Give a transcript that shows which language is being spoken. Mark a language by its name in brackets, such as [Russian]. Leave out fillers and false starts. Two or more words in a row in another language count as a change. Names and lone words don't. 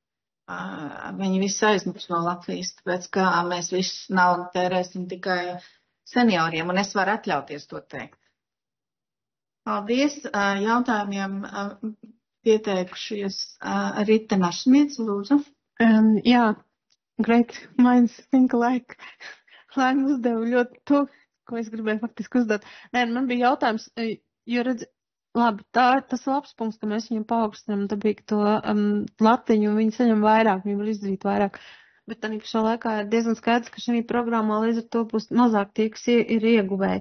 [Latvian] Viņi visi aizmuks no Latvijas, tāpēc kā mēs visu naudu tērēsim tikai senioriem, un es varu atļauties to teikt. Paldies. Jautājumiem pieteikušies Rita Našmiets, lūdzu. Jā, [English] great minds think alike. [Latvian] Laima uzdevu ļoti to, ko es gribēju faktiski uzdot. Nē, man bija jautājums, jo redz, labi, tas labs punkts, ka mēs viņam paaugstinām dabīgi to latiņu, un viņi saņem vairāk, viņi var izdarīt vairāk. Bet tā pašā laikā ir diezgan skaidrs, ka šī programmā līdz ar to būs mazāk tie, kas ir ieguvēji.